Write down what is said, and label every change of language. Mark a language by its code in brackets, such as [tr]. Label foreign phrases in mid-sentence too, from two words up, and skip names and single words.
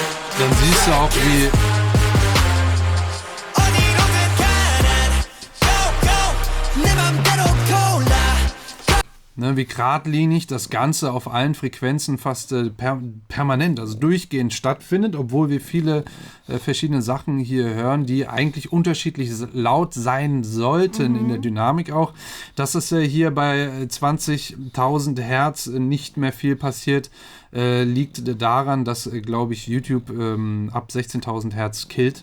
[de] Dann siehst du auch, wie [ko] 어디로든 가난 [en] go go [ko] 내 맘대로 골라 [de] wie geradlinig das Ganze auf allen Frequenzen fast permanent, also durchgehend stattfindet, obwohl wir viele verschiedene Sachen hier hören, die eigentlich unterschiedlich laut sein sollten in der Dynamik auch. Dass es hier bei 20.000 Hertz nicht mehr viel passiert, liegt daran, dass, glaube ich, YouTube ab 16.000 Hertz killt.